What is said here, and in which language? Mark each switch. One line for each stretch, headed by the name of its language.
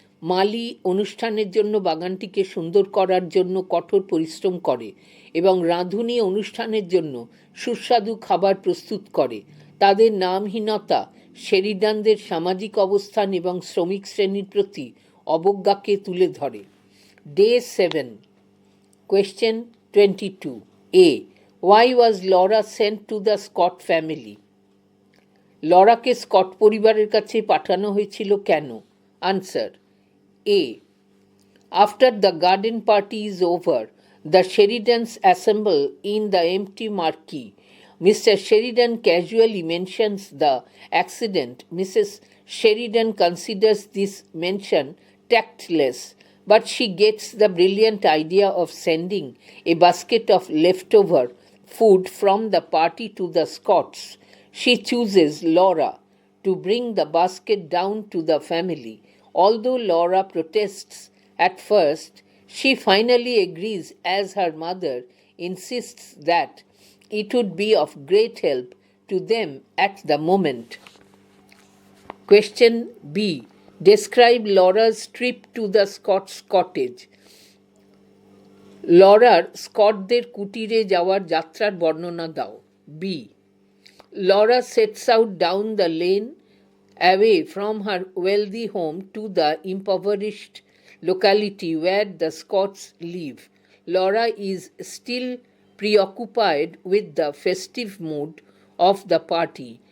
Bangla: মালি অনুষ্ঠানের জন্য বাগানটিকে সুন্দর করার জন্য কঠোর পরিশ্রম করে এবং রাঁধুনি অনুষ্ঠানের জন্য সুস্বাদু খাবার প্রস্তুত করে। তাদের নামহীনতা শেরিডানদের সামাজিক অবস্থান এবং শ্রমিক শ্রেণীর প্রতি অবজ্ঞাকে তুলে ধরে।
English: Day 7. Question 22. A. Why was Laura sent to the Scott family?
Bangla: লরাকে Scott পরিবারের কাছে পাঠানো হয়েছিল কেন?
English: Answer. A. After the garden party is over, the Sheridans assemble in the empty marquee. Mr. Sheridan casually mentions the accident. Mrs. Sheridan considers this mention tactless, but she gets the brilliant idea of sending a basket of leftover food from the party to the Scots. She chooses Laura to bring the basket down to the family. Although Laura protests at first, she finally agrees as her mother insists that it would be of great help to them at the moment. Question B. Describe Laura's trip to the Scots cottage.
Bangla: Lawler স্কটদের কুটিরে যাওয়ার যাত্রার বর্ণনা দাও।
English: B. Laura sets out down the lane away from her wealthy home to the impoverished locality where the Scots live. Laura is still preoccupied with the festive mood of the party.